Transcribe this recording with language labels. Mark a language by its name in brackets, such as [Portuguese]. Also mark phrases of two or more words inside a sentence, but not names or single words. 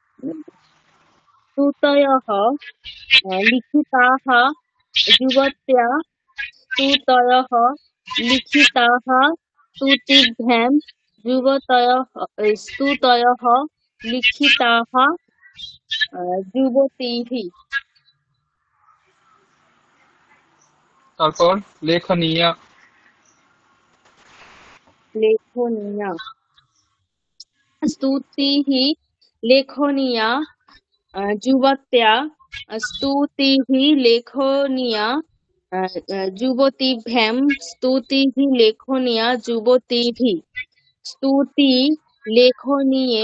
[Sanskrit] स्तुतयः लिखिताः युवत्या स्तुतयः लिखिताः स्तुतिभ्यां स्तुतयः लिखिताः युवतीः [Bangla] তারপর লেখনীয়া। [Sanskrit] लेखनीया स्तुतिः लेखनीया युवत्या स्तुतिः लेखनीया युवतीभ्यां स्तुतिः लेखनीया युवतीः स्तुति लेखनीये